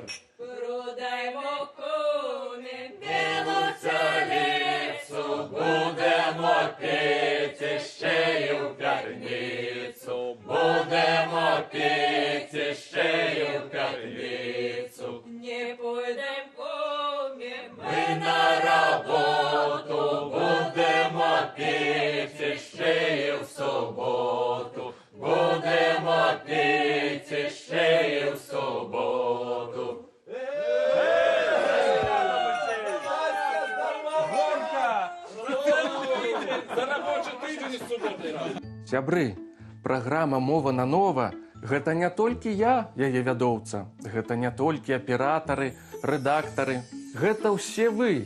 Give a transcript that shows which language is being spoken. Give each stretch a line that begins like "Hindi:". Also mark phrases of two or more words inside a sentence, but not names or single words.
Ukrainian: Продаймо кумі білу царицю, будемо піти ще й у п'ятницю, будемо піти ще й у п'ятницю. Не пойдем, кумі, ми на роботу, будемо піти ще й у суботу, будемо піти ще й у суботу.
Belarusian: Сябры, праграма «Мова на нова» – гэта не толькі я, яе вядоўца, гэта не толькі аператары, рэдактары, гэта ўсе вы.